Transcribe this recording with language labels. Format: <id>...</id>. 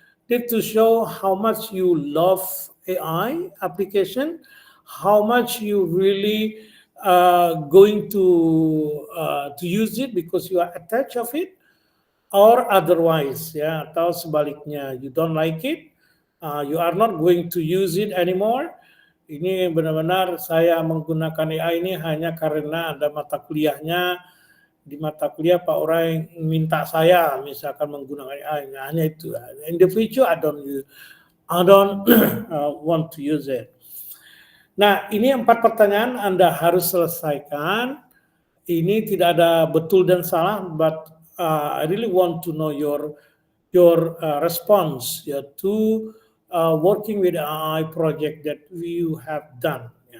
<en>To show how much you love AI application, how much you really going to use it because you are attached of it, or otherwise,</en> <id>atau sebaliknya,</id> <en>you don't like it, you are not going to use it anymore.</en> <id>Ini benar-benar saya menggunakan AI ini hanya karena ada mata kuliahnya. Di mata kuliah Pak Urai minta saya misalkan menggunakan AI, hanya itu.</id> <en>In the future I don't want to use it.</en> <id>Nah, ini 4 pertanyaan Anda harus selesaikan. Ini tidak ada betul dan salah,</id> <en>but I really want to know your response to working with AI project that you have done.</en>